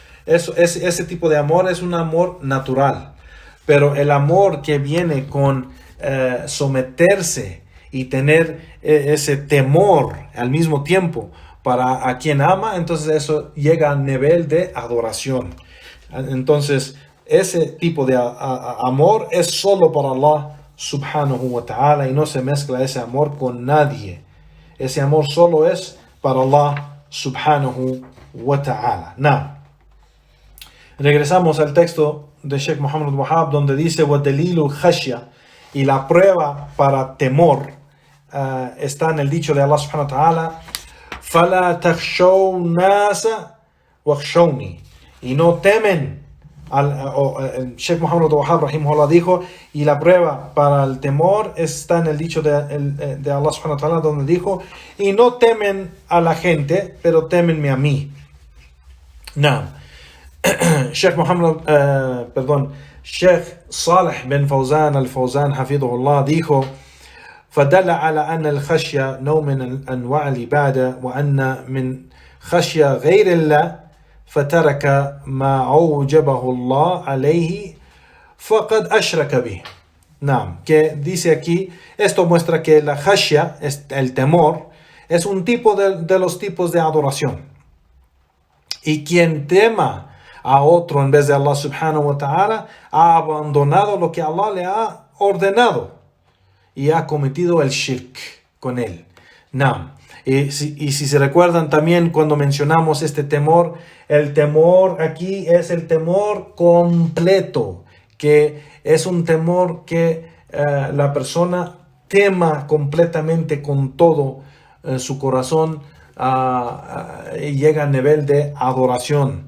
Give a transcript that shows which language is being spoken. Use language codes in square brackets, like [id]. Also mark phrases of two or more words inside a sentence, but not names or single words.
[es] ese tipo de amor es un amor natural. Pero el amor que viene con someterse y tener ese temor al mismo tiempo para a quien ama, entonces eso llega al nivel de adoración. Entonces, ese tipo de amor es solo para Allah [ar] سبحانه وتعالى [es] y no se mezcla ese amor con nadie. Ese amor solo es para Allah [ar] سبحانه وتعالى. [es] Now, regresamos al texto de Sheikh Muhammad Wahab donde dice [ar] وَدَلِيلُ الْخَشْيَةِ [es] y la prueba para temor está en el dicho de Allah [ar] سبحانه وتعالى فَلَا تَخْشَوْا النَّاسَ وَخْشَوْنِي [es] y no temen Sheikh Muhammad Wahab rahimahullah dijo, y la prueba para el temor está en el dicho de Allah [ar] سبحانه وتعالى [es] donde dijo, y no temen a la gente, pero temenme a mí. Now, [ar] Sheikh Salih bin Fawzan al-Fawzan hafidhullah dijo, فدل على أن الخشية نوع من أنواع العبادة وأن من خشية غير الله فترك ما أوجبه الله عليه فقد أشرك به. [es] Naam, que dice aquí, esto muestra que la khashya, el temor, es un tipo de los tipos de adoración. Y quien tema a otro en vez de Allah [ar] سبحانه وتعالى, [es] ha abandonado lo que Allah le ha ordenado y ha cometido el shirk con él. Naam. Y si se recuerdan también cuando mencionamos este temor, el temor aquí es el temor completo, que es un temor que la persona tema completamente con todo su corazón y llega al nivel de adoración.